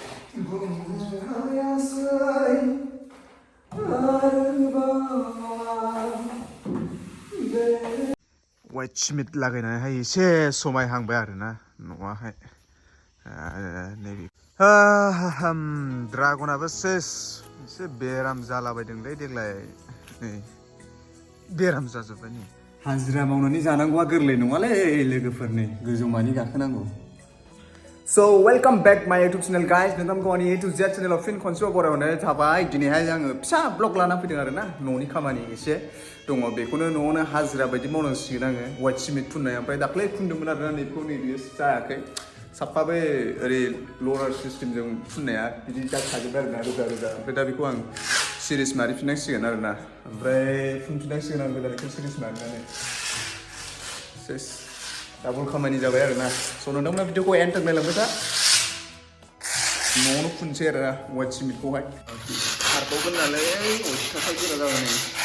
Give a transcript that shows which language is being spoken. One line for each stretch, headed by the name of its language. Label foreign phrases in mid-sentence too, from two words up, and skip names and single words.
Bodo: वाइट सिमेन्ट लागायनानैहाय एसे समायहांबाय आरोना न'आहाय नैबे ड्रागनाबो सेस एसे बेराम जालाबायदोंलै देग्लाय नै बेराम जाजोब्बाय नै हाजिरा मावनानै जानांगौआ गोरलै नङालै लोगोफोरनि गोजौमानि गाखोनांगौ
English: So welcome back my YouTube channel guys
Bodo: नोंथांमोनखौ आंनि A to Z चेनेलाव फिन खनसेबाव बरायहरनाय थाबाय दिनैहाय आङो फिसा ब्लग लाना फैदों आरोना न'नि खामानि एसे दङ बेखौनो न'आवनो हाजिरा बायदि मावनांसिगोन आङो वाइट सिमेन्ट फुननाय ओमफ्राय दाख्लै फुनदोंमोन आरोना नैखौ नै बियो जायाखै साफा बे ओरै लरार सिस्टेमजों फुननाया बिदि जाखाजोब्बाय आरोना रोजा रोजा ओमफ्राय दा बेखौ आं सिरिस मारिफिननांसिगोन आरोना ओमफ्राय फुनफिननांसिगोन आं गोदानखौ सिरिस मारिनानै सेस डाबल खामानि जाबाय आरोना स' नोंथांमोना भिडिअखौ एन्ड नायलांबाय था न'आवनो फुनसै आरोना वाइट सिमेन्टखौहाय खारबावगोन नालाय अयथासार गोरा जाबाय नै